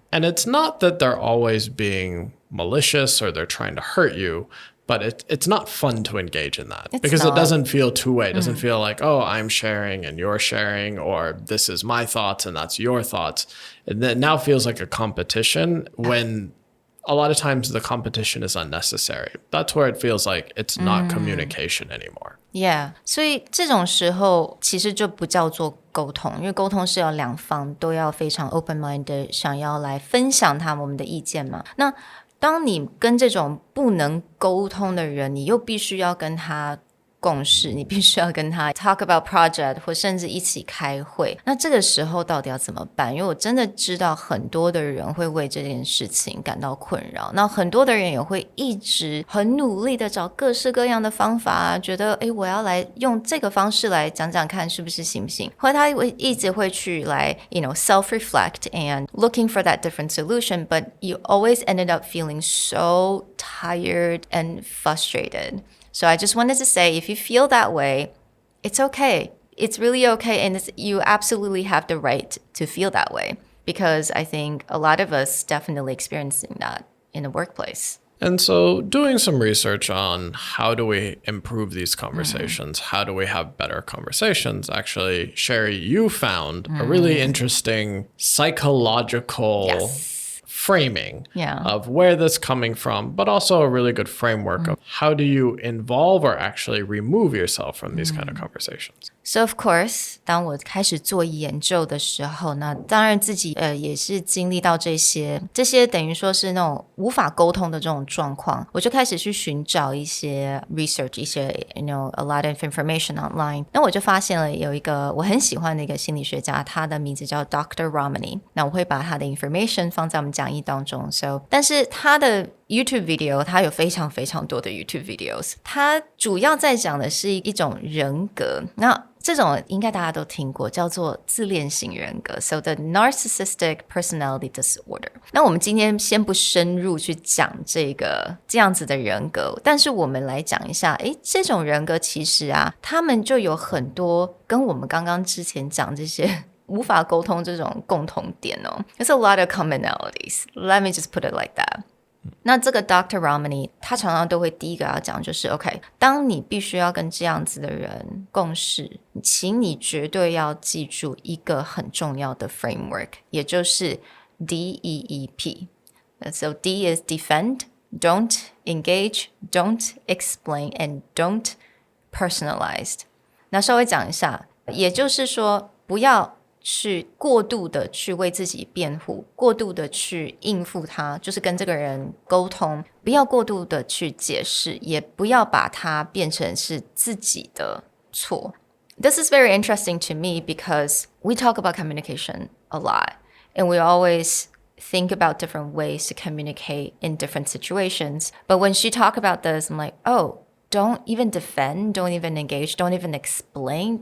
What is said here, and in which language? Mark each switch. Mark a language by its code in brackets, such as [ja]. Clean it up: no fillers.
[en] And it's not that they're always being malicious or they're trying to hurt you, but it's not fun to engage in that because it doesn't feel two-way. It doesn't feel like, oh, I'm sharing and you're sharing, or this is my thoughts and that's your thoughts. And it now feels like a competition when a lot of times the competition is unnecessary. That's where it feels like it's not communication anymore. [zh] Yeah, 所以这种时候其实就不叫做沟通，因为沟通是要两方都要非常 open-minded 想要来分享他们的意见嘛。那当你跟这种不能沟通的人，你又必须要跟他共识，你必须要跟他 [en] talk about project [zh] 或甚至一起开会，那这个时候到底要怎么办？因为我真的知道很多的人会为这件事情感到困扰，那很多的人也会一直很努力的找各式各样的方法，觉得我要来用这个方式来讲讲看是不是行不行，或者他一直会去来 [en] self-reflect and looking for that different solution, but you always ended up feeling so tired and frustrated.So I just wanted to say, if you feel that way, it's okay. It's really okay, and you absolutely have the right to feel that way because I think a lot of us definitely experiencing that in the workplace. And so doing some research on how do we improve these conversations, how do we have better conversations, actually, Sherry, you found a really interesting psychological framing of where this is coming from, but also a really good framework of how do you involve or actually remove yourself from these kind of conversations. So of course, [zh] 当我开始做研究的时候，那当然自己也是经历到这些等于说是那种无法沟通的这种状况，我就开始去寻找一些 research， 一些 [en] a lot of information online。 [zh] 那我就发现了有一个我很喜欢的一个心理学家，他的名字叫 Dr. Romney。那我会把他的 information 放在我们讲义当中。但是他的YouTube video， 它有非常非常多的 YouTube videos， 它主要在讲的是一种人格，那这种应该大家都听过，叫做自恋型人格 [en] So the narcissistic personality disorder。 [zh] 那我们今天先不深入去讲这样子的人格，但是我们来讲一下这种人格其实啊，他们就有很多跟我们刚刚之前讲这些无法沟通这种共同点哦。 [en] There's a lot of commonalities. Let me just put it like that. [zh] 那这个 Dr. Romney 他常常都会第一个要讲就是 OK， 当你必须要跟这样子的人共事，请你绝对要记住一个很重要的 framework， 也就是 D.E.E.P. [en] So D is defend, don't engage, don't explain, and don't personalize。 [zh] 那稍微讲一下，也就是说不要去过度的去为自己辩护，过度的去应付他，就是跟这个人沟通，不要过度的去解释，也不要把它变成是自己的错。 [en] This is very interesting to me because we talk about communication a lot and we always think about different ways to communicate in different situations. But when she talked about this, I'm like, don't even defend, don't even engage, don't even explain.